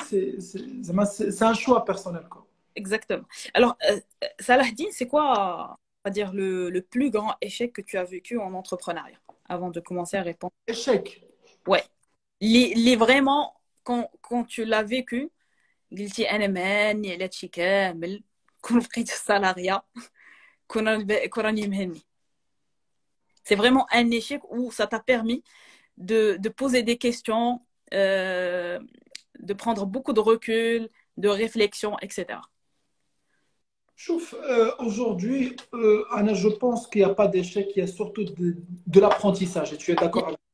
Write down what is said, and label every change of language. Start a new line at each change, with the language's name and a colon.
French: C'est un choix personnel, quoi. Exactement. Alors, Salahdine, c'est quoi, on va dire, le plus grand échec que tu as vécu en entrepreneuriat avant de commencer à répondre? Échec. Ouais. Vraiment, quand tu l'as vécu,
Arabic: قلتي انا مهني على هادشي كامل كون بقيت في السالاريا كون راني مهني.
French: C'est vraiment un échec où ça t'a permis de poser des questions, de prendre beaucoup de recul, de réflexion, etc. Chouf, aujourd'hui, Anna, je pense qu'il n'y a pas d'échec, il y a surtout de l'apprentissage. Et tu es d'accord avec